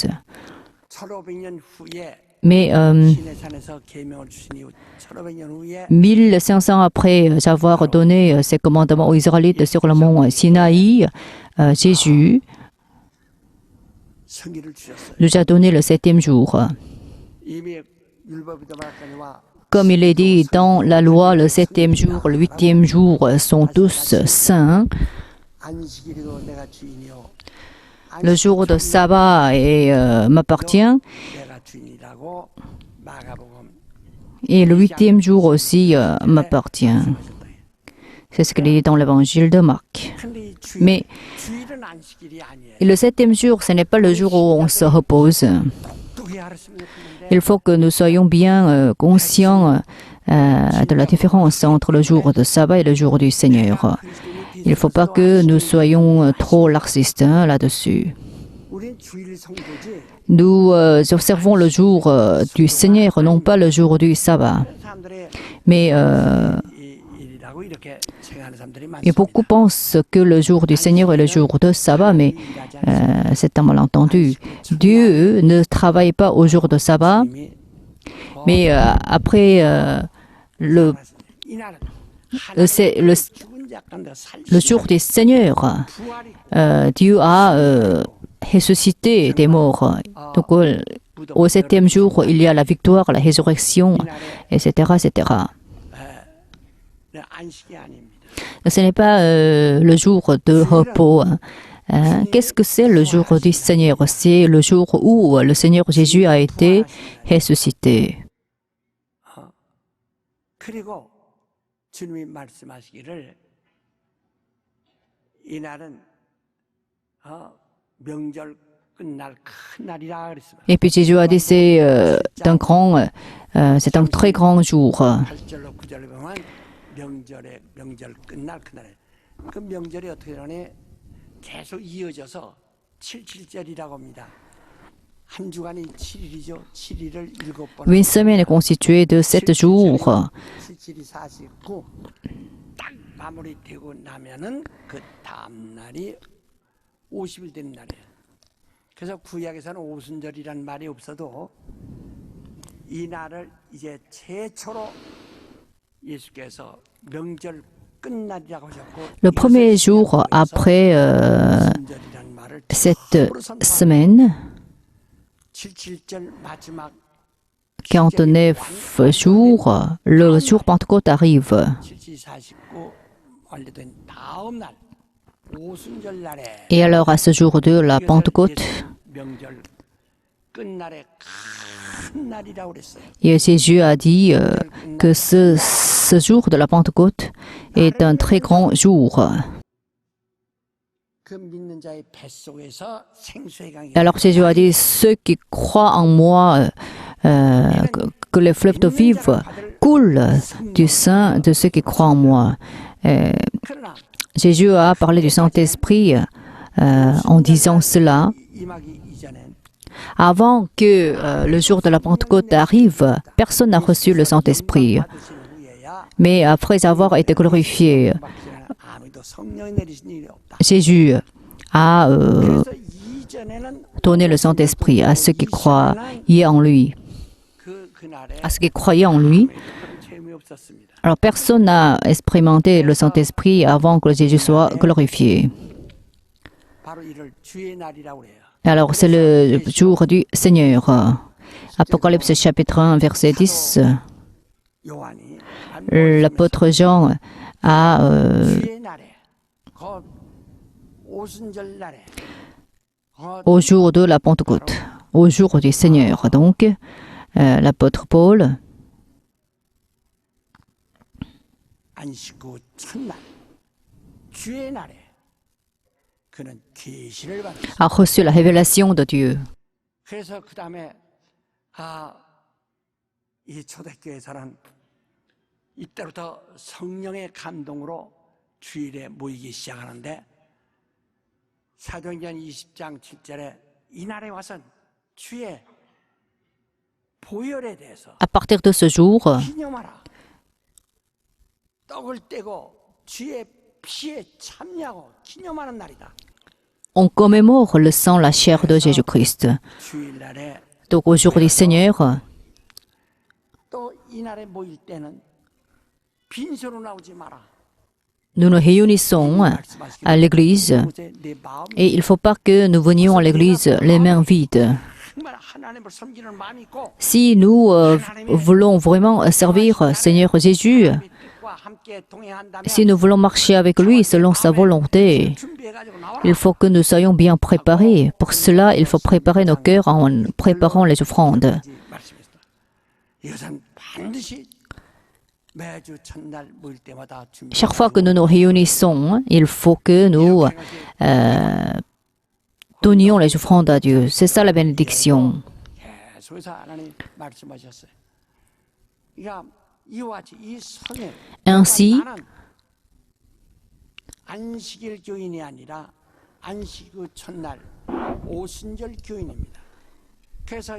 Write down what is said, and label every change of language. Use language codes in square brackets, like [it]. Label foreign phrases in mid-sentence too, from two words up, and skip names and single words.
[ko] 1500년 후에 [fr] Mais [ko] 시내산에서 계명을 주신 이후 1500년 후에 [fr] 1500 après avoir donné ces commandements aux Israélites sur le mont Sinaï, Jésus [ko] 성기를 주셨어요. [fr] nous a donné le 7e jour. [ko] 이미 율법에도 말하거니와 [fr] Comme il est dit dans la loi, le 7e jour, le 8e jour sont tous saints. [ko] 안식일이도 내가 주인이요. [fr] Le jour de sabbat m'appartient [ko] 내가 주인이라고 마가복음 [fr] et le 8e jour aussi m'appartient. C'est ce qu'il est dit dans l'évangile de Marc. [ko] 근데 이 [fr] Mais [ko] 주일은 안식일이 아니에요. [fr] le 7e jour, ce n'est pas le jour où on se repose. [ko] 똑똑히 알았으면 좋겠는데 [fr] Il faut que nous soyons bien conscients de la différence entre le jour de sabbat et le jour du Seigneur. Il ne faut pas que nous soyons trop laxistes là-dessus. [ko] 우린 주일 성도지. [fr] Nous observons le jour du Seigneur, non pas le jour du sabbat. [ko] 사람들의 [fr] Mais [ko] 일이라고 이렇게 생각하는 사람들이 [fr] et [ko] 많습니다. [fr] beaucoup pensent que le jour du Seigneur est le jour de sabbat, mais c'est un malentendu. Dieu ne travaille pas au jour de sabbat, [ko] 이미 [fr] mais après le [ko] 이날은 [fr] c'est le [ko] 죽은 자가운데 [fr] le jour du Seigneur, [ko] 부활이 [fr] Dieu a ressuscité des morts. Donc, au 7e jour, il y a la victoire, la résurrection, etc., etc. [ko] 안식이 아닙니다. [fr] Ce n'est pas le jour de repos. Qu'est-ce que c'est le jour du Seigneur? C'est le jour où le Seigneur Jésus a été ressuscité. [ko] 그리고 주님이 말씀하시기를 이날은 명절 끝날 큰 날이라 그랬습니다. [fr] Et puis Jésus a dit c'est un très grand jour. [ko] 8절로 9절에 보면 명절 끝날 그 날에 그 명절이 어떻게 되냐면 계속 이어져서 77절이라고 합니다. 한 주간이 7일이죠. 7일을 7번. [fr] Une semaine est constituée de 7 jours. [ko] 77이 49. 딱 마무리되고 나면은 그 다음 날이 50일 되는 날이에요. 그래서 구약에서는 오순절이란 말이 없어도 이 날을 이제 최초로 예수께서 명절 끝날이라고 하셨고 [fr] Le premier jour après [ko] 오순절이란 말을 [fr] cette [ko] 처음으로 선포한 [fr] semaine, [ko] 77절 마지막 [fr] 49 jours, le jour Pentecôte arrive. [ko] 7749 완료된 다음 날 오순절 날에 [fr] Et alors, à ce jour de la Pentecôte, [ko] 명절 끝날에 큰 날이라고 그랬어요. [fr] et Jésus a dit que ce jour de la Pentecôte est un très grand jour. [ko] 그 믿는 자의 뱃속에서 생수의 강이 [fr] Alors Jésus a dit, ceux qui croient en moi, que les fleuves d'eau vive coulent du sein de ceux qui croient en moi. [ko] 그러나 [fr] Jésus a parlé du Saint-Esprit en disant cela. [ko] 임하기 이전엔 [fr] Avant que le jour de la Pentecôte arrive, personne n'a reçu le Saint-Esprit. [ko] 받으신 후에야 [fr] Mais après avoir été glorifié, [ko] 아무도 성령이 내리신 일이 없다. [fr] Jésus a [ko] 그래서 이전에는 [fr] donné le Saint-Esprit à ceux qui croyaient en lui. [ko] 그날에 [fr] À ceux qui croyaient en lui. [ko] 그런 체험이 없었습니다. [fr] Alors personne n'a expérimenté le Saint-Esprit avant que Jésus soit glorifié. [ko] 바로 이를 주의 날이라고 해요. [fr] Alors c'est le jour du Seigneur. Apocalypse chapitre 1 verset 10. [ko] 요한이 [fr] L'apôtre Jean a [ko] 주의 날에 그 오순절 날에 [fr] au jour de la Pentecôte, au jour du Seigneur. Donc l'apôtre Paul [ko] 안식 후 첫날 주의 날에 그는 계시를 받았어요. [fr] a reçu la révélation de Dieu. [ko] 그래서 그 다음에 이 초대교회에서는 이때부터 성령의 감동으로 주일에 모이기 시작하는데 사도행전 20장 7절에 이날에 와선 주의 보혈에 대해서 [fr] À partir de ce jour, [ko] 기념하라. 떡을 떼고 주의 피에 참여하고 기념하는 날이다. [fr] on commémore le sang, la chair de Jésus-Christ. [ko] 주일날에 [fr] Donc au jour du Seigneur, [ko] 또 이날에 모일 때는 빈손으로 나오지 마라. [fr] nous nous réunissons à l'église [ko] 그곳에 내 마음 [fr] et il ne faut pas que nous venions à l'église les mains vides. [ko] 정말 하나님을 섬기는 마음이 있고 [fr] Si nous voulons vraiment servir Seigneur Jésus, [ko] 하나님의 뜻과 함께 동행한다면 [fr] si nous voulons marcher avec lui selon sa volonté, [ko] 준비해가지고 나와라. [fr] il faut que nous soyons bien préparés. Pour cela, il faut préparer nos cœurs en préparant les offrandes. [ko] 말씀했습니다. 이것은 반드시 매주 첫날 모일 때마다 준비. [fr] Chaque fois que nous nous réunissons, il faut que nous donnions les offrandes à Dieu. C'est ça la bénédiction. [ko] 계속해서 하나님 말씀하셨어요. 그러니까 이와 같이 이 성에 [fr] Ainsi, [ko] 나는 안식일 교인이 아니라 안식 후 첫날 오순절 교인입니다. 그래서 이